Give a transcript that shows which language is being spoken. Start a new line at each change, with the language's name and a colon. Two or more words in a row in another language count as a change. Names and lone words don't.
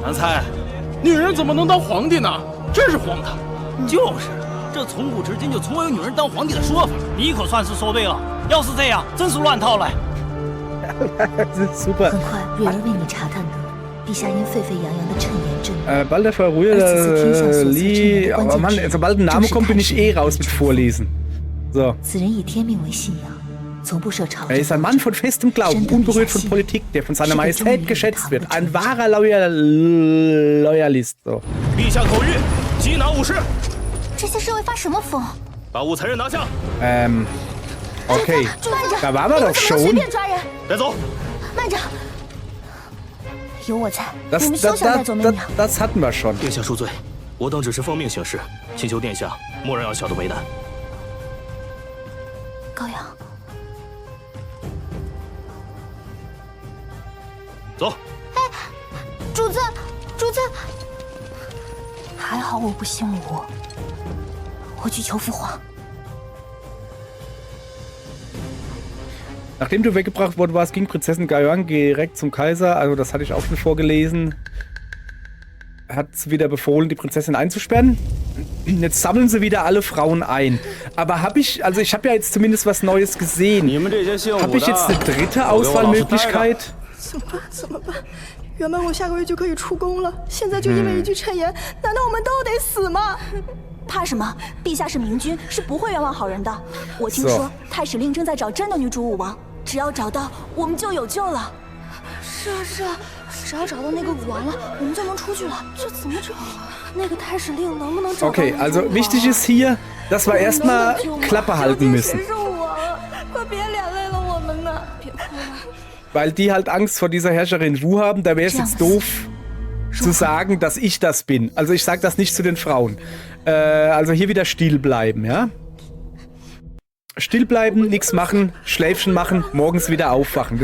Chinese: 难猜，女人怎么能当皇帝呢？真是荒唐！就是，这从古至今就从未有女人当皇帝的说法。你可算是说对了，要是这样，真是乱套了。
German: Super.
Chinese: 很快，瑞儿为你查探得，陛下因沸沸扬扬的谶言震怒。
German: Bald der Verrührer Li. Aber Mann, sobald ein Name kommt, bin ich eh raus mit Vorlesen. So.
Chinese: 此人以天命为信仰，从不设朝
German: Er ist ein Mann von festem Glauben, unberührt von Politik, der von seiner Majestät geschätzt wird. Ein wahrer Loyalist. So.
Chinese: 陛下口谕，缉拿武士。这些是会发什么疯？把武才人拿下。
German: Okay. Da waren wir doch schon.
Chinese: 带走。慢着，有我在，你们休想带走媚娘。
German: Das hatten wir schon.
Chinese: 殿下恕罪，我等只是奉命行事，请求殿下莫让小的为难。高阳，走。哎，主子，主子，还好我不姓吴，我去求父皇。
German: Nachdem du weggebracht worden warst, ging Prinzessin Gaoyang direkt zum Kaiser. Also das hatte ich auch schon vorgelesen. Er hat wieder befohlen, die Prinzessin einzusperren. Jetzt sammeln sie wieder alle Frauen ein. Aber habe ich, also ich habe ja jetzt zumindest was Neues gesehen. Habe ich jetzt eine dritte Auswahlmöglichkeit?
Chinese: 怎么办？原本我下个月就可以出宫了，现在就因为一句谶言，难道我们都得死吗？怕什么？陛下是明君，是不会冤枉好人的。我听说太史令正在找真的女主武王，只要找到，我们就有救了。是啊，只要找到那个武王了，我们就能出去了。这怎么找啊？那个太史令能不能找到？
German: Okay, also wichtig ist hier, dass wir erstmal Klappe halten müssen.
Chinese: 快别连累了我们呢！别哭了。
German: Weil die halt Angst vor dieser Herrscherin Wu haben, da wäre es jetzt doof zu sagen, dass ich das bin. Also ich sage das nicht zu den Frauen. Also hier wieder still bleiben, ja? Still bleiben, nichts machen, Schläfchen machen, morgens wieder aufwachen.